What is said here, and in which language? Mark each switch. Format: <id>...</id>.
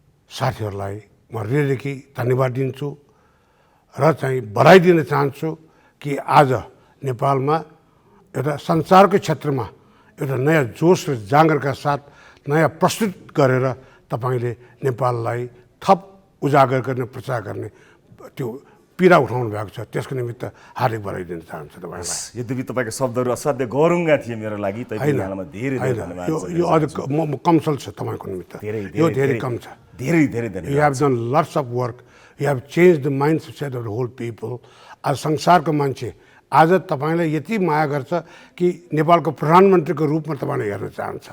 <ne>साथीहरूलाई म हृदयदेखि धन्यवाद दिन्छु र चाहिँ बधाई दिन चाहन्छु कि आज नेपालमा एउटा संसारको क्षेत्रमा एउटा नयाँ जोस र जाँगरका साथ नयाँ प्रस्तुत गरेर तपाईँले नेपाललाई थप उजागर गर्ने, प्रचार गर्ने त्यो पीडा उठाउनु भएको छ। त्यसको निमित्त हार्दिक बधाई दिन चाहन्छु तपाईँलाई। यद्यपि तपाईँको शब्दहरू असाध्य गौरवङ्गा थिए मेरो लागि, धेरै धन्यवाद। यो अझ कमसल छ तपाईँको निमित्त, यो धेरै कम छ। धेरै धन्यवाद।</ne> <en>You have done lots of work. You have changed the mindset of the whole people.</en> <ne>आज संसारको मान्छे आज तपाईँलाई यति माया गर्छ कि नेपालको प्रधानमन्त्रीको रूपमा तपाईँले हेर्न चाहन्छ।</ne>